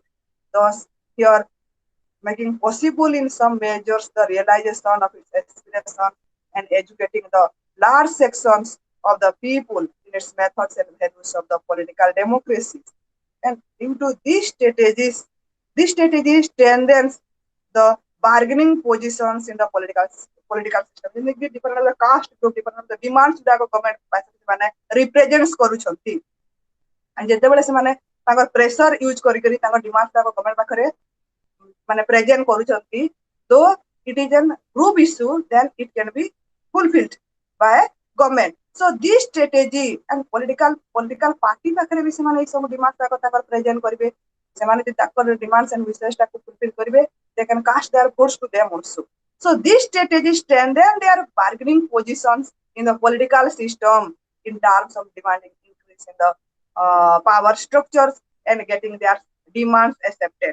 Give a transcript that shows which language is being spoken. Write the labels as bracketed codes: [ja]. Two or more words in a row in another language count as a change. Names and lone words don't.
[en] Thus, here making possible in some measures the realization of its aspiration and educating the large sections of the people in its methods and values of the political democracy. And into these strategies strengthens the bargaining positions in the political system. ଯେମିତି different of the caste group, different of the demands ଯାକ government ମାନେ represents କରୁଛନ୍ତି. [or] and ଯେତେବେଳେ ସେମାନେ ତାଙ୍କର [en] pressure use [or] କରିକରି ତାଙ୍କ demands ଯାକ government ପାଖରେ ମାନେ present କରୁଛନ୍ତି, [en] though it is an group issue, then it can be fulfilled by government. So this strategy and political party [or] ପାଖରେ ବି ସେମାନେ ଏଇ ସବୁ demands ଯାକ ତାଙ୍କର present କରିବେ. ସେମାନେ ଯଦି ତାଙ୍କର [en] demands and wishes [or] ଟାକୁ fulfill କରିବେ, [en] they can cast their votes to them also. So this strategy strengthen their bargaining positions in the political system in terms of demanding increase in the power structures and getting their demands accepted.